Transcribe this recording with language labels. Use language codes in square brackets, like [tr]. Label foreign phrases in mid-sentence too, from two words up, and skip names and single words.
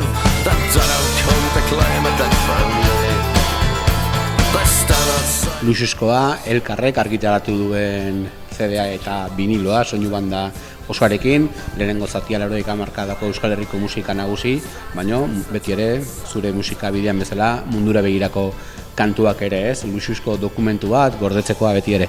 [en] The dead have come to claim a dead family. They stand outside. [eu] Luxuskoa elkarrek argitaratu duen CD-a eta viniloa, soinu banda osoarekin, lehenengo zatia 80 hamarkadako Euskal Herriko musika nagusi, baina beti ere zure musika bidean bezala mundura begirako kantuak ere, ez? Luxusko dokumentu bat gordetzekoa beti ere.